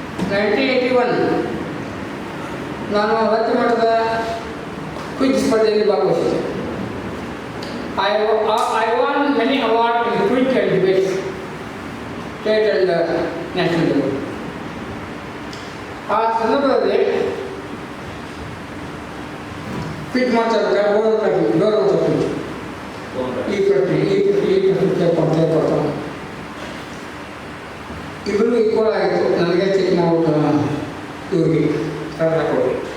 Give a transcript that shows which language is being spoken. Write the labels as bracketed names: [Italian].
[Kannada] 1981 ನಾನು ರಾಜ್ಯ ಮಟ್ಟದ ಕ್ವಿಜ್ ಸ್ಪರ್ಧೆಯಲ್ಲಿ ಭಾಗವಹಿಸಿದೆ. [English] I won many awards in quiz and debates, state and national level. [Kannada] ಆ ಸಂದರ್ಭದಲ್ಲಿ ಕ್ವಿಜ್ ಮಾಡ್ತಾರೆ, ಗೌರವ ತಪ್ಪು ಈ ಪ್ರಶ್ನೆ ಕೊಡ್ತಾನೆ. ಇಬ್ಬರಿಗೂ ಈಕ್ವಲ್ ಆಗಿತ್ತು. ನನಗೆ ಚೆಕ್ ಮಾಡ್ಬಿಟ್ಟು ಇವ್ರಿಗೆ ಕೊಡಿ.